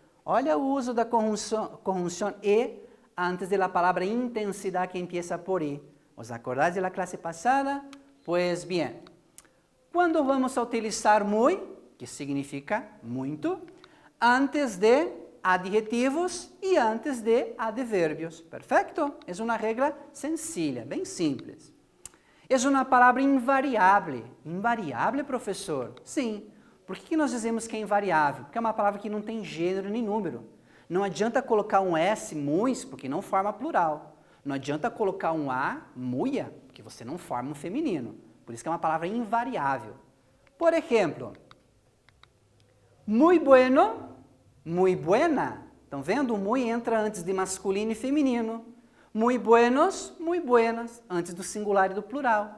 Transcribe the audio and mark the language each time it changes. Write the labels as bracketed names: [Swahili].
[Portuguese] Olha o uso da conjunção e antes da palavra intensidade que empieza por e. [Spanish] ¿Os acordáis de la clase passada? Pues bien, [Portuguese] quando vamos a utilizar muy, que significa muito, antes de adjetivos e antes de advérbios. Perfeito? É uma regra sencilla, bem simples. É uma palavra invariável. Invariável, professor? Sim. Por que nós dizemos que é invariável? Porque é uma palavra que não tem gênero nem número. Não adianta colocar um S, muis, porque não forma plural. Não adianta colocar um A, muia, porque você não forma um feminino. Por isso que é uma palavra invariável. Por exemplo, [Spanish] muy bueno, muy buena. [Portuguese] Estão vendo? O muy entra antes de masculino e feminino. [Spanish] Muy buenos, muy buenas, [Portuguese] antes do singular e do plural.